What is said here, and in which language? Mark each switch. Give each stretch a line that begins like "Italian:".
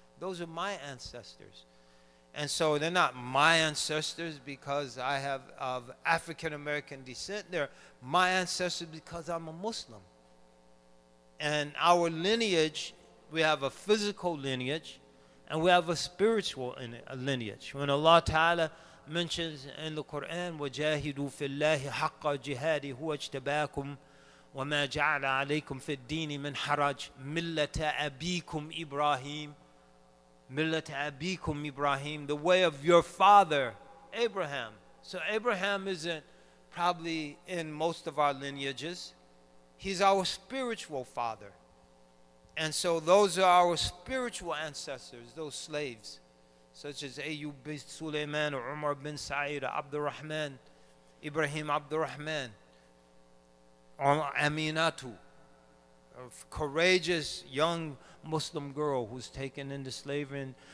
English: Those are my ancestors. And so they're not my ancestors because I have of African American descent. They're my ancestors because I'm a Muslim. And our lineage, we have a physical lineage, and we have a spiritual lineage. When Allah Ta'ala mentions in the Quran,
Arabic: وَجَاهِدُوا فِي اللَّهِ حَقَّ جِهَادِهِ هُوَ اجْتَبَاكُمْ وَمَا جَعَلَ عَلَيْكُمْ فِي الدِّينِ مِنْ حَرَجٍ مِلَّةَ أَبِيكُمْ إِبْرَاهِيمَ مِلَّةَ أَبِيكُمْ إِبْرَاهِيمَ,
English: the way of your father Abraham. So Abraham isn't probably in most of our lineages. He's our spiritual father. And so those are our spiritual ancestors, those slaves, such as Ayyub bin Sulaiman, or Umar bin Sa'id, Abdurrahman, Ibrahim Abdurrahman, or Aminatu, a courageous young Muslim girl who's taken into slavery.